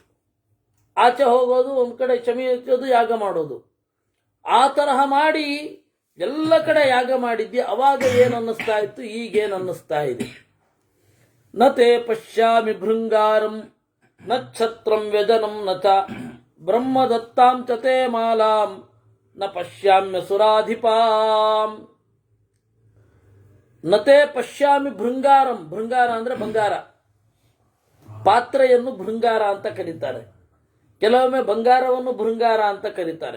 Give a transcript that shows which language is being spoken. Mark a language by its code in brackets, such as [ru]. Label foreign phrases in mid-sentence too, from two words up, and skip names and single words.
[kn] ಆಚೆ ಹೋಗೋದು, ಒಂದ್ ಕಡೆ ಶಮಿ ಎಸೆಯೋದು, ಯಾಗ ಮಾಡೋದು. ಆ ತರಹ ಮಾಡಿ ಎಲ್ಲ ಕಡೆ ಯಾಗ ಮಾಡಿದ್ದೆ. ಅವಾಗ ಏನು ಅನ್ನಿಸ್ತಾ ಇತ್ತು, ಈಗೇನು ಅನ್ನಿಸ್ತಾ ಇದೆ? [sa] ನತೆ ಪಶ್ಯಾಮಿ ಭೃಂಗಾರಂ ನ ಛತ್ರಂ ವ್ಯಜನಂ ನ ಚ ಬ್ರಹ್ಮದತ್ತಾಂ ಚ ತೇ ಮಾಲಾಂ ನ ಪಶ್ಯಾಮ್ಯ ಸುರಾಧಿಪಾಂ. ನತೆ ಪಶ್ಯಾಮಿ ಭೃಂಗಾರಂ. [kn] ಭೃಂಗಾರ ಅಂದ್ರೆ ಬಂಗಾರ. ಪಾತ್ರೆಯನ್ನು ಭೃಂಗಾರ ಅಂತ ಕರೀತಾರೆ, ಕೆಲವೊಮ್ಮೆ ಬಂಗಾರವನ್ನು ಭೃಂಗಾರ ಅಂತ ಕರೀತಾರೆ.